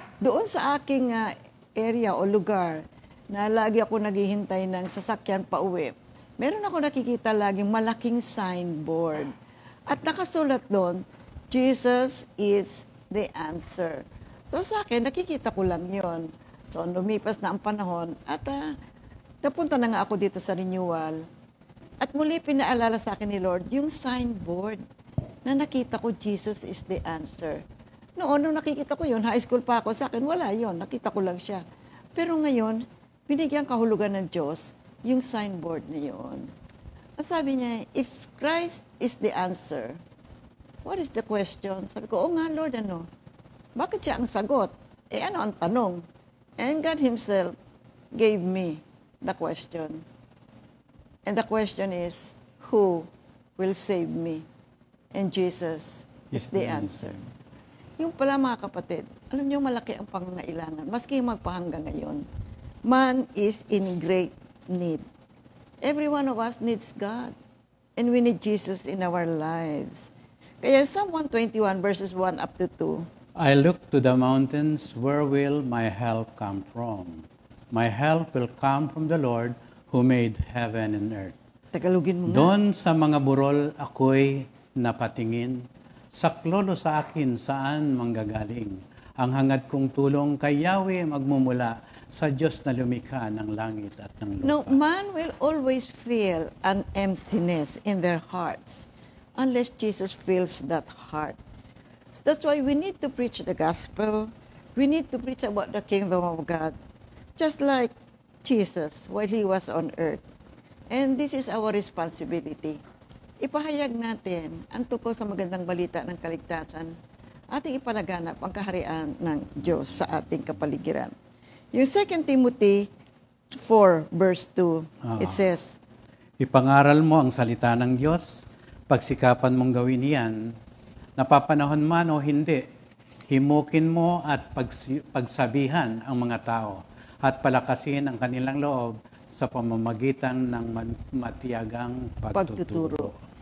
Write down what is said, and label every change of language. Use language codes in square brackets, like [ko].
[tl] Doon sa aking area o lugar, na lagi ako naghihintay ng sasakyan pauwi, meron ako nakikita laging malaking signboard. At nakasulat doon, [en] Jesus is the answer. [tl] So sa akin, nakikita ko lang yon. So lumipas na ang panahon at napunta na nga ako dito sa renewal. At muli pinaalala sa akin ni Lord yung signboard na nakita ko, [en] Jesus is the answer. [tl] Noon, nung nakikita ko yun, high school pa ako, sa akin wala yon, nakita ko lang siya. Pero ngayon, binigyan kahulugan ng Diyos yung signboard na yun. At sabi niya, [en] if Christ is the answer, what is the question? [tl] Sabi ko, nga Lord, bakit siya ang sagot? Ano ang tanong? [en] And God Himself gave me the question. And the question is, who will save me? And Jesus is the answer. [tl] Yung pala mga kapatid, alam niyo malaki ang pangangailangan. Maski magpahanggang ngayon, [en] man is in great need. Every one of us needs God. And we need Jesus in our lives. Kaya Psalm 121 verses 1 up to 2. I look to the mountains, where will my help come from? My help will come from the Lord who made heaven and earth. [tl] Tagalogin mo nga. Doon sa mga burol ako'y napatingin, saklolo sa akin saan manggagaling. Ang hangad kong tulong kay Yahweh magmumula sa Diyos na lumikha ng langit at ng lupa. [en] No, man will always feel an emptiness in their hearts unless Jesus fills that heart. That's why we need to preach the gospel. We need to preach about the kingdom of God, just like Jesus while He was on earth. And this is our responsibility. [tl] Ipahayag natin ang tungkol sa magandang balita ng kaligtasan, ating ipalaganap ang kaharian ng Diyos sa ating kapaligiran. [en] Yung 2 Timothy 4 verse 2, it says, [tl] Ipangaral mo ang salita ng Diyos, pagsikapan mong gawin yan, napapanahon man o hindi, himukin mo at pagsabihan ang mga tao at palakasin ang kanilang loob sa pamamagitan ng matiyagang pagtuturo.